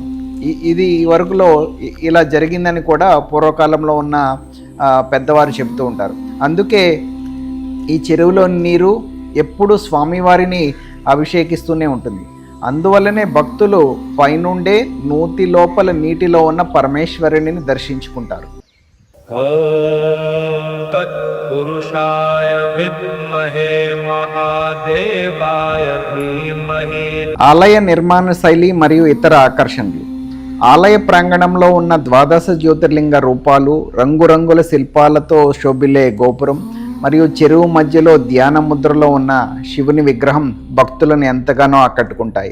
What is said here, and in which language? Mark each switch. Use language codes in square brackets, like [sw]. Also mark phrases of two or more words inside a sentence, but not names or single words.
[te] ఇది ఈ వరకులో ఇలా జరిగిందని కూడా పూర్వకాలంలో ఉన్న పెద్దవారు చెబుతూ ఉంటారు. అందుకే ఈ చెరువులోని నీరు ఎప్పుడూ స్వామివారిని అభిషేకిస్తూనే ఉంటుంది. అందువల్లనే భక్తులు పైనుండే నూతి లోపల నీటిలో ఉన్న పరమేశ్వరుని దర్శించుకుంటారు. [sa] ॐ तत्पुरुषाय विद्महे महादेवाय धीमहि. [te] ఆలయ నిర్మాణ శైలి మరియు ఇతర ఆకర్షణలు. ఆలయ ప్రాంగణంలో ఉన్న ద్వాదశ జ్యోతిర్లింగ రూపాలు, రంగురంగుల శిల్పాలతో శోభిల్లే గోపురం మరియు చెరువు మధ్యలో ధ్యాన ముద్రలో ఉన్న శివుని విగ్రహం భక్తులను ఎంతగానో ఆకట్టుకుంటాయి.